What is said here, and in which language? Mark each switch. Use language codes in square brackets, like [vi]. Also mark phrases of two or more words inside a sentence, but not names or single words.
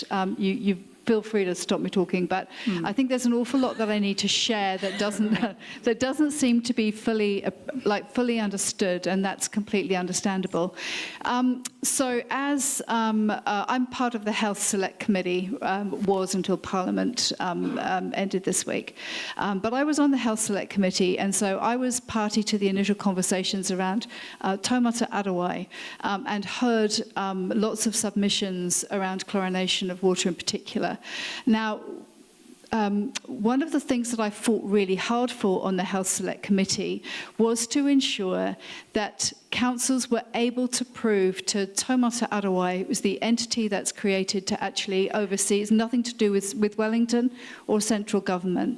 [en] You feel free to stop me talking, but I think there's an awful lot that I need to share that doesn't seem to be fully understood, and that's completely understandable. So as I'm part of the Health Select Committee, was until Parliament ended this week, but I was on the Health Select Committee, and so I was party to the initial conversations around taumata arawai, and heard lots of submissions around chlorination of water in particular. Now, one of the things that I fought really hard for on the Health Select Committee was to ensure that councils were able to prove to Taumata Arawai, it was the entity that's created to actually oversee, it's nothing to do with Wellington or central government.